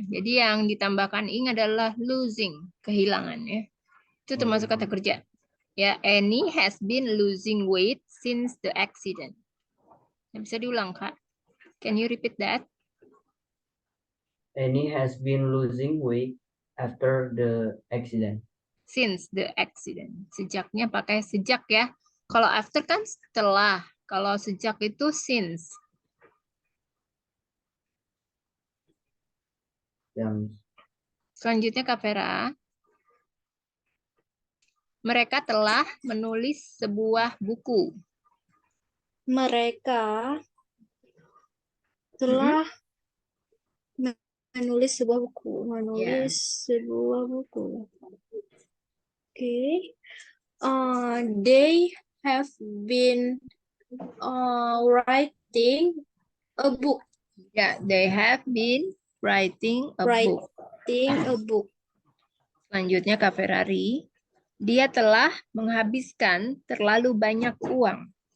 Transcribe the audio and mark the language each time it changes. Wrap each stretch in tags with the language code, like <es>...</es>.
<id>Jadi yang ditambahkan ing adalah losing, kehilangan ya. Itu termasuk kata kerja.</id> <en>Ya, Annie has been losing weight since the accident.</en> <id>Bisa diulang, Kak?</id> <en>Can you repeat that? Annie has been losing weight after the accident. Since the accident.</en> <id>Sejaknya pakai sejak ya. Kalau after kan setelah. Kalau sejak itu since. Selanjutnya Kak Vera. Mereka telah menulis sebuah buku. Mereka telah menulis sebuah buku. Sebuah buku.</id> <en>Okay. They have been writing a book. Ya, they have been writing a book. Writing a book.</en> <id>Selanjutnya Kak Ferrari, dia telah menghabiskan terlalu banyak uang.</id>